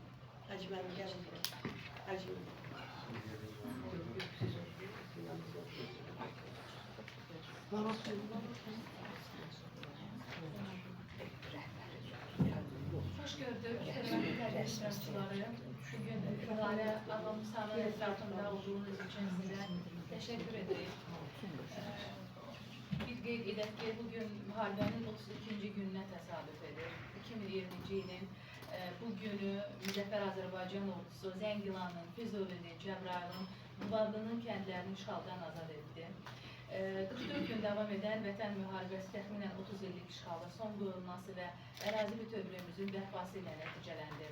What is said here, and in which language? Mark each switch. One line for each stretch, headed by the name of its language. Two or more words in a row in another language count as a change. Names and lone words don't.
Azerbaijani: Hacı mənim gəlin bura. Hacı mənim. Hoş gördük, hörmətli təşkilatçıları.
Turkish: Bugün Dilarə Ağa Musa'nın etrafında olduğunuz için size teşekkür ederim.
Azerbaijani: Bir qeyd edək ki, bugün müharibənin 32. gününə təsadüf edir. 2020-ci ilin bu günü Müzəffər Azərbaycan ordusu Zəngilanın, Füzulinin, Cəbrayılın, Qubadlının kəndlərini işğaldan azad etdi. 44 gün davam edən vətən müharibəsi təxminən 30 illik işğala son qoyulması və ərazi bütövlüyümüzün bərpası ilə nəticələndi.